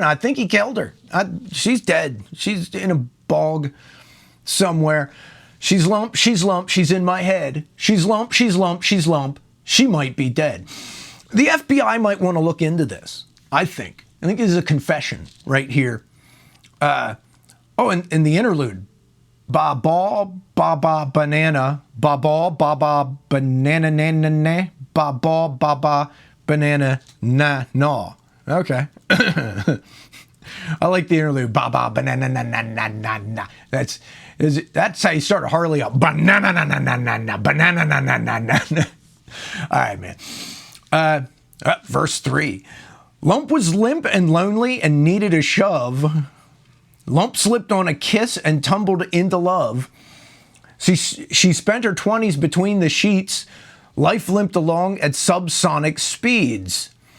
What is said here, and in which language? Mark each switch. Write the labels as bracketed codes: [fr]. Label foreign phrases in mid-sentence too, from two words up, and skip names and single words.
[en] I think he killed her. She's dead. She's in a bog somewhere. She's Lump, she's Lump, she's in my head. She's Lump, she's Lump, she's Lump. She might be dead. The FBI might want to look into this, I think. I think this is a confession right here. And the interlude. Ba-ba, ba-ba, banana, ba-ba, ba-ba, banana, na-na-na, ba-ba, ba-ba, banana, na-na. Okay. I like the interlude. Ba-ba, banana, na-na-na-na-na. That's how you start a Harley up. Banana, na-na-na-na-na, banana, na-na-na-na. All right, man. Verse 3. Lump was limp and lonely and needed a shove. Lump slipped on a kiss and tumbled into love. She spent her 20s between the sheets. Life limped along at subsonic speeds.